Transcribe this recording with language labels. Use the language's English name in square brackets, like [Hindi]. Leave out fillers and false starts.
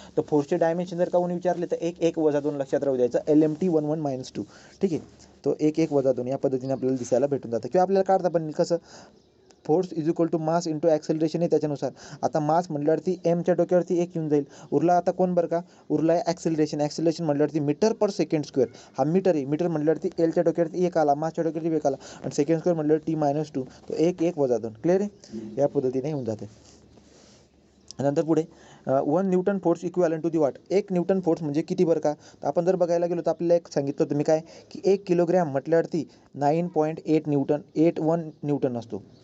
[Marathi] तर फोर्सचे डायमेन्शन जर का कोणी विचारले तर 1 - 2 लक्षात राहू द्यायचं, LMT 11 - 2, ठीक आहे. तो 1 - 2 या पद्धतीने आपल्याला दिसायला भेटून जातं, किंवा आपल्याला काढता पण कसं, [English] force is equal to mass into acceleration [Marathi] आहे त्याच्यानुसार. आता मास म्हटल्यावरती एमच्या डोक्यावरती 1 येऊन जाईल. उरला आता कोण बरं का, उरला आहे ॲक्सेलरेशन. ॲक्सेलरेशन म्हटल्यावरती मीटर पर सेकंड स्क्वेअर. हा मीटर आहे. मीटर म्हटल्यावरती एलच्या डोक्यावरती 1 आला, मासच्या डोक्यावरती 1 आला, आणि सेकंड स्क्वेअर म्हटल्यावर t-2, तो 1 वजा 2. क्लिअर आहे. या पद्धतीने होऊन जाते. नंतर पुढे [English] 1 newton force equivalent to the watt. [Marathi] 1 Newton force म्हणजे किती बरं का. तर आपण जर बघायला गेलो तर आपल्याला एक सांगितलं होतं मी काय, की 1 किलोग्रॅम म्हटल्यावरती 9.8 न्यूटन 81 न्यूटन असतो.